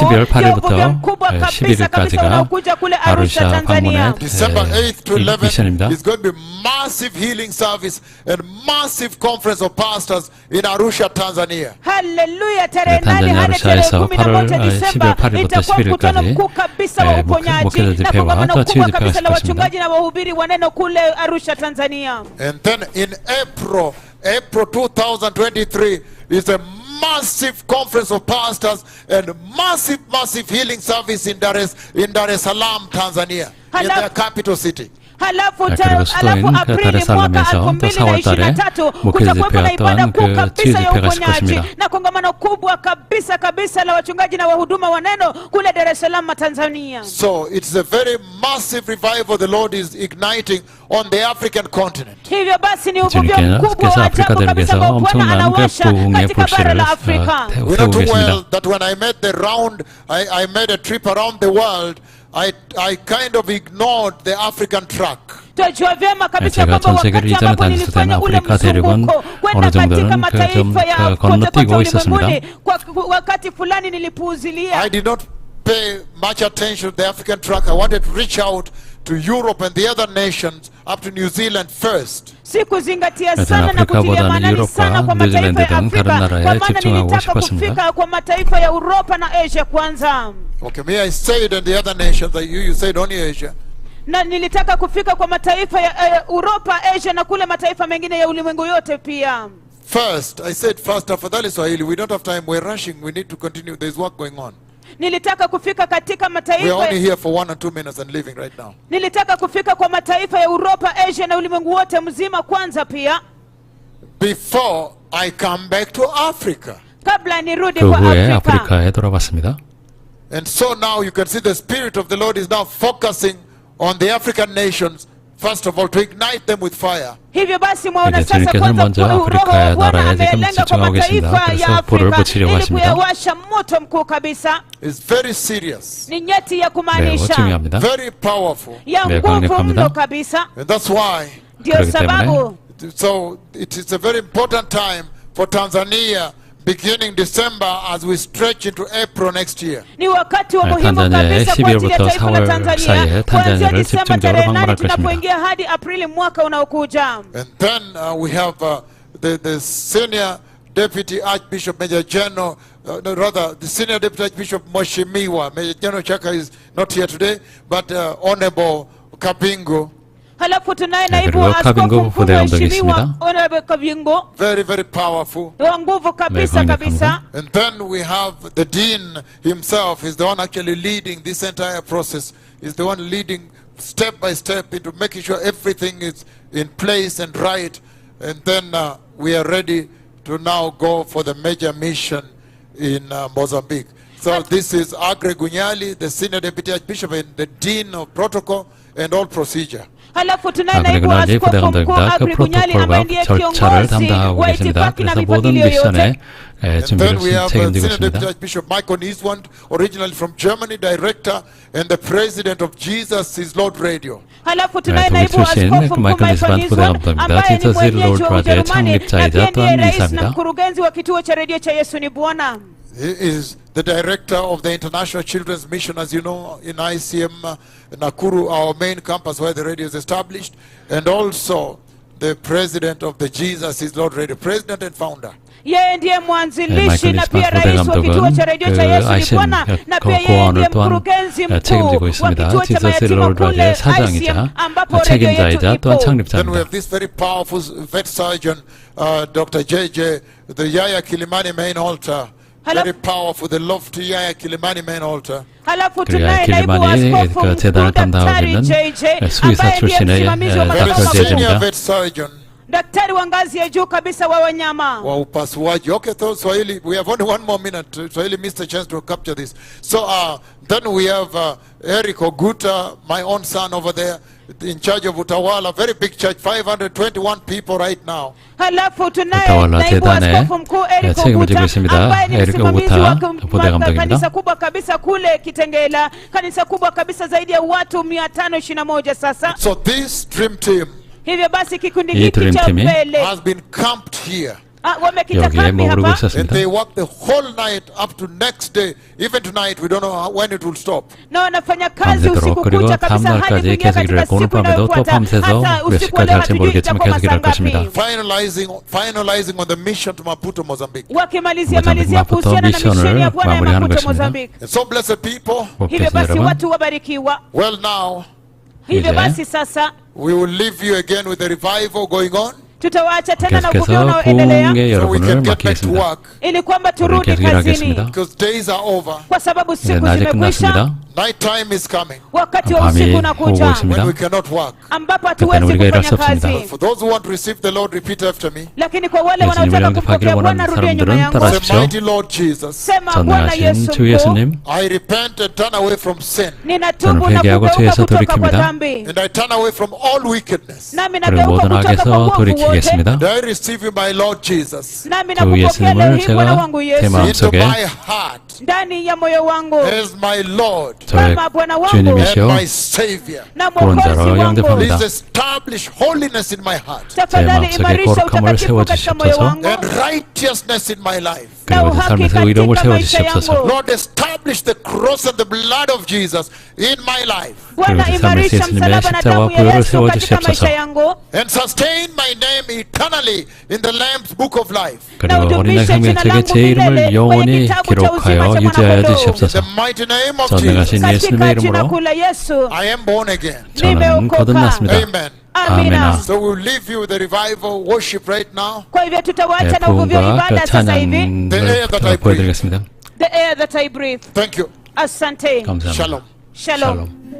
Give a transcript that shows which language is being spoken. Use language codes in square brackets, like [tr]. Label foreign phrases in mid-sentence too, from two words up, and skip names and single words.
[ko] 12월 8일부터 [sw] mkubwa kabisa [ko] 11일까지가 [sw] unaokuja kule Arusha, 아루샤 Tanzania. [ko] 방문의 [en] December 8th to 11th [ko] 미션입니다. [en] is going to be massive healing service and massive conference of pastors in Arusha, Tanzania. [sw] Haleluya, tarehe 8 탄자니아 hadi tarehe [ko] 아루샤에서 [sw] 11 Desemba [ko] 12월 8일부터 [sw] itakuwa mkutano [ko] 11일까지 [sw] mkuu kabisa wa uponyaji [ko] 목회자 [sw] na [ko] 집회와 [sw] kongamano [ko] 또 치유 [sw] kubwa [ko] 집회가 [sw] kabisa la [ko] 있을 [sw] wachungaji na wahubiri wa neno kule Arusha, Tanzania. [en] And then in April 2023 is a massive conference of pastors and massive healing service in Dar es Salaam, Tanzania, in their capital city. [sw] Halafu [ko] 그리고 수도인 [sw] Aprili mwaka [ko] 다레살람에서 또 4월 달에 2023 목회자 [sw] kutakuwepo na ibada [ko] 집회였던 [sw] kuu [ko] 그 치유 [sw] kabisa ya [ko] 집회가 있을 [sw] uponyaji [ko] 것입니다. [sw] na kongamano kubwa kabisa la wachungaji na wahuduma wa neno kule Dar es Salaam, Tanzania. [en] So it's a very massive revival the Lord is igniting on the African continent. [sw] Hivyo basi ni uvuvio [ko] 주님께서 [sw] mkubwa wa [ko] 아프리카 [sw] ajabu kabisa [ko] 대륙에서 [sw] ambao Bwana [ko] 엄청난 그 [sw] anawasha [ko] 부흥의 [sw] katika bara [ko] 불씨를 [sw] la Afrika. [en] We know [ko] 태우고 [en] too well [ko] 계십니다. [en] that when I made the round, I made a trip around the world, I kind of ignored the African track. [sw] Tunajua vyema kabisa [ko] 제가 [sw] kwamba [ko] 전 세계를 [sw] wakati [ko] 이전에 [sw] ambapo [ko] 다녔을 때는 [sw] nilifanya ule [ko] 아프리카 대륙은 [sw] mzunguko kwenda [ko] 어느 정도는 [sw] katika [ko] 좀 [sw] mataifa ya [ko] 건너뛰고 [sw] kote [ko] 있었습니다. [sw] ulimwenguni, kwa wakati fulani nilipuuzilia. [en] I did not pay much attention to the African track. I wanted to reach out to Europe and the other nations up to New Zealand first. [sw] Sikuzingatia [ko] 여튼 [sw] sana na kutilia [ko] 아프리카보다는 [sw] maanani sana [ko] 유럽과 [sw] kwa mataifa 뉴질랜드 ya [ko] 등 [sw] Afrika, [ko] 다른 나라에 [sw] kwa maana [ko] 집중하고 [sw] nilitaka [ko] 싶었습니다. [sw] kufika kwa mataifa ya Uropa na Asia kwanza, [en] Okay, me I said and the other nations, you said only Asia. [sw] na nilitaka kufika kwa mataifa ya Uropa, Asia na kule mataifa mengine ya ulimwengu yote pia. [en] First, I said first, afadhali Swahili, we don't have time, we're rushing, we need to continue, there's work going on. [sw] Nilitaka kufika katika [en] We are [sw] mataifa [en] only here for 1 or 2 minutes and leaving right now. [sw] nilitaka kufika kwa mataifa ya Uropa, Asia na ulimwengu wote mzima kwanza pia, [en] Before I come back to Africa. [sw] kabla nirudi [ko] 그 [sw] kwa [ko] 후에 [sw] Afrika. [ko] 아프리카에 돌아왔습니다. [en] And so now you can see the Spirit of the Lord is now focusing on the African nations, first of all, to ignite them with fire. [sw] Hivyo basi mwaona [ko] 이제 [sw] sasa [ko] 주님께서는 [sw] kwanza [ko] 먼저 [sw] Roho wa [ko] 아프리카의 [sw] Bwana [ko] 나라에 지금 [sw] amelenga kwa [ko] 집중하고 계십니다. [sw] mataifa [ko] 그래서 [sw] ya [ko] 불을 [sw] Afrika [ko] 붙이려고 [sw] ili [ko] 하십니다. [sw] kuyawasha moto mkuu kabisa. [en] It's very serious, [sw] Ni nyeti ya [ko] 매우 [sw] kumaanisha, [ko] 중요합니다. [en] very powerful. [sw] ya [ko] 네, [sw] nguvu [ko] 강력합니다. [sw] mno kabisa. [en] And that's why, [sw] Ndio [ko] 그렇기 [sw] sababu [en] so it is a very important time for Tanzania, beginning December as we stretch into April next year. [sw] ni wakati wa [ko] 네, [sw] muhimu [ko] 탄자니아에 [sw] kabisa kwa ajili ya [ko] 12월부터 [sw] taifa la [ko] 4월 Tanzania 사이에 [sw] kuanzia [ko] 탄자니아를 [sw] Disemba [ko] 집중적으로 [sw] tarehe 8 [ko] 방문할 것입니다. [sw] tunapoingia hadi Aprili mwaka unaokuja. [en] And then we have the senior deputy Archbishop Major General, the senior deputy Archbishop Moshimiwa. Major General Chaka is not here today, but Honorable Kabingo. [sw] Halafu tunaye [ko] 네, [sw] naibu [ko] 그리고 [sw] wa askofu 카빙고 mkuu [ko] 부대감독이 [sw] mheshimiwa [ko] 있습니다. [en] Honorable Kabingo, Very, very powerful. [sw] wa nguvu kabisa [ko] 네, [sw] kabisa. [en] And then we have the dean himself. He's the one actually leading this entire process. He's the one leading step by step into making sure everything is in place and right. And then we are ready to now go for the major mission in Mozambique. So this is Agre Gunyali, the senior deputy archbishop and the dean of protocol and all procedure. [sw] Halafu tunaye [ko] 아, [sw] naibu [ko] 그리고 [sw] wa [ko] 나중에 [sw] askofu mkuu [ko] 부대감독입니다. 그 [sw] Agri Bunyali ambaye [ko] 프로토콜과 [sw] ndiye [ko] 절차를 [sw] kiongozi [ko] 담당하고 [sw] wa [ko] 계십니다. [sw] itifaki na [ko] 그래서 모든 [sw] mipangilio yote. [ko] 미션의 [en] And [ko] 준비를 [en] then we have [ko] 책임지고 [en] Senior Deputy [ko] 있습니다. [en] Archbishop Michael Niswand, originally from Germany, director and the president of Jesus is Lord Radio. [sw] Halafu tunaye [ko] 독일 [sw] naibu wa [ko] 출신 [sw] askofu mkuu [ko] 마이클 Michael 니스반 Niswand 부대감독입니다. [sw] ambaye ni Jesus is mwenyeji Lord wa [ko] radio의 [sw] Ujerumani na [ko] 창립자이자 [sw] pia ndiye [ko] 또한 [sw] rais na [ko] 이사입니다. [sw] mkurugenzi wa kituo cha redio cha Yesu ni Bwana. [en] He is the director of the International Children's Mission, as you know, in ICM Nakuru, our main campus where the radio is established, and also the president of the Jesus is Lord Radio, president and founder. [sw] Yeye ndiye mwanzilishi 마이클 na pia 니스반 rais wa kituo cha redio cha [ko] 부대감독은 [sw] Yesu ni [ko] 아이신 [sw] Bwana, na pia yeye ndiye [ko] 고원을 또한 [sw] mkurugenzi [ko] 책임지고 [sw] mkuu wa [ko] 있습니다. [sw] kituo cha Jesus is mayatima Lord kule [ko] radio의 ICM 사장이자 [sw] ambapo redio yetu [ko] 책임자이자 또한 [sw] ipo. [en] Then we [ko] 창립자입니다. [en] have this very powerful vet surgeon, Dr. JJ, the Yaya Kilimani main altar. Hello? Very powerful, the lofty Yaya Kilimani main altar. [sw] Halafu [ko] 그리고 [sw] tunaye naibu wa [ko] 길만이 [sw] askofu [ko] 그 [sw] mkuu [ko] 재단을 담당하고 [sw] Daktari [ko] 있는 JJ 수의사 [sw] ambaye ndiye [ko] 출신의 [sw] msimamizi wa [en] Very [ko] 닥터 [sw] masomo [ko] 제제입니다. [en] senior vet surgeon. [sw] daktari wa ngazi ya juu kabisa wa wanyama. wa upasuaji. [en] Okay, so Swahili, we have only 1 more minute. Swahili missed a chance to capture this. So then we have Eric Oguta, my own son over there, in charge of Utawala, very big church, 521 people right now. [sw] Halafu tunaye Utawala naibu [ko] 재단의 [sw] askofu mkuu Eric [ko] 책임을 지고 Oguta 있습니다. [sw] ambaye ni [ko] 에릭 [sw] msimamizi [ko] 오구타 [sw] wa [ko] 부대 감독입니다. [sw] kanisa kubwa kabisa kule Kitengela, kanisa kubwa kabisa zaidi ya watu 521 sasa. [en] So this dream team [sw] Hivyo basi kikundi [ko] 이 [sw] hiki cha [ko] 드림팀이 [sw] mbele [en] has been camped here. [sw] wamekita [ko] 여기에 [sw] kambi [ko] 머무르고 [sw] hapa, [en] And [ko] 있었습니다. [en] they work the whole night up to next day. Even tonight, we don't know when it will stop. [sw] na wanafanya kazi [ko] 밤새도록 [sw] usiku [ko] 그리고 [sw] kucha [ko] 다음 [sw] kabisa hadi [ko] 날까지 [sw] kuingia [ko] 계속 [sw] katika [ko] 일했고 오늘 [sw] siku [ko] 밤에도 또 [sw] inayofuata. [ko] 밤새서 [sw] Hata [ko] 몇 [sw] usiku wa [ko] 시까지 [sw] leo [ko] 할지 [sw] hatujui [ko] 모르겠지만 [sw] itakuwa [ko] 계속 일할 [sw] masaa [ko] 것입니다. [sw] ngapi. [en] Finalizing on the mission to Maputo, Mozambique. [sw] Wakimalizia 모자ம்பி크 malizia 마푸토 kuhusiana na misheni [ko] 미션을 [sw] ya Bwana ya [ko] 마무리하는 [sw] Maputo [ko] 것입니다. [sw] Mozambique. [en] And so, blessed people, [sw] Hivyo [ko] 복되신 [sw] basi [ko] 여러분, [sw] watu wabarikiwa. [en] well, now [sw] Hivyo [ko] 이제 [sw] basi sasa [en] we will leave you again with the revival going on, [sw] tutawaacha tena na uvuvio [ko] 계속해서 [sw] unaoendelea [ko] 부흥의 [en] so we [ko] 여러분을 [en] can get back to [ko] 맡기겠습니다. [en] work, [sw] ili kwamba [ko] 우리 [sw] turudi [ko] 계속 [sw] kazini, [ko] 일하겠습니다. [en] because days are over. [sw] kwa sababu [ko] 이제 [sw] siku [ko] 낮이 [sw] zimekwisha, [ko] 끝났습니다. [en] Night time is coming [sw] wakati wa [ko] 밤이 [sw] usiku [ko] 오고 [sw] unakuja [ko] 있습니다. [en] when we cannot work. [sw] ambapo [ko] 그때는 [sw] hatuwezi [ko] 우리가 일할 [sw] kufanya [ko] 수 없습니다. [sw] kazi. [en] For those who want to receive the Lord, repeat after me. [sw] Lakini kwa wale [ko] 예수님을 [sw] wanaotaka [ko] 영접하기를 [sw] kumpokea Bwana, [ko] 원하는 [sw] rudia nyuma [ko] 사람들은 [sw] yangu. [ko] 따라 [en] Say, [ko] 하십시오. [en] mighty Lord Jesus, [sw] Sema, Bwana [ko] 전능하신 Yesu 주 [sw] mkuu, [ko] 예수님, [en] I repent and turn away from sin, [sw] ninatubu [ko] 저는 [sw] na [ko] 회개하고 [sw] kugeuka [ko] 죄에서 [sw] kutoka kwa [ko] 돌이킵니다. [sw] dhambi, [en] and I turn away from all wickedness. [sw] nami [ko] 그리고 [sw] nageuka [ko] 모든 [sw] kutoka kwa [ko] 악에서 [sw] uovu wote, [ko] 돌이키겠습니다. [en] And I receive you, my Lord Jesus, [sw] nami [ko] 주 [sw] nakupokea leo [ko] 예수님을 [sw] hii Bwana [ko] 제가 [sw] wangu [ko] 제 Yesu [en] into [ko] 마음속에 [en] my heart [sw] ndani ya moyo wangu [en] as my Lord [ko] 저의 [sw] kama Bwana wangu [en] and [ko] 주님이시오 [en] my Savior. [sw] na [ko] 구원자로 [sw] mwokozi wangu. [ko] 영접합니다. [en] Please establish holiness in my heart [sw] Tafadhali [ko] 마음속에 [sw] imarisha [ko] 거룩함을 [sw] utakatifu katika moyo [ko] 세워주시옵소서. [sw] wangu [en] and righteousness in my life. [sw] na [ko] 그리고 제 [sw] uhaki [ko] 삶에서 의로움을 [sw] katika maisha [ko] 세워주시옵소서. [sw] yangu. [en] Lord, establish the cross and the blood of Jesus in my life [sw] Bwana, [ko] 그리고 제 삶에서 [sw] imarisha [ko] 예수님의 [sw] msalaba na [ko] 십자가와 [sw] damu ya [ko] 보혈을 [sw] Yesu katika [ko] 세워주시옵소서. [sw] maisha yangu, [en] and sustain my name eternally in the Lamb's book of life. [ko] 그리고 어린 양 생명책에 제 이름을 영원히 기록하여 유지하여 [en] In [ko] 주시옵소서. [en] the mighty name of [ko] 전능하신 Jesus, 예수님의 [sw] katika jina [ko] 이름으로 [sw] kuu la Yesu [en] I am born again. [ko] 저는 [sw] nimeokoka. [ko] 거듭났습니다. [en] Amen. [sw] Amina. [ko] 아멘. [en] So we'll leave you with the revival worship right now. [sw] Kwa hivyo tutawaacha [ko] 네, [sw] na uvuvio [ko] 부흥과 그 [sw] ibada sasa hivi. [ko] 찬양을 보여드리겠습니다. [en] The air that I breathe. Thank you. [sw] Asante. [ko] 감사합니다. [he] Shalom. Shalom.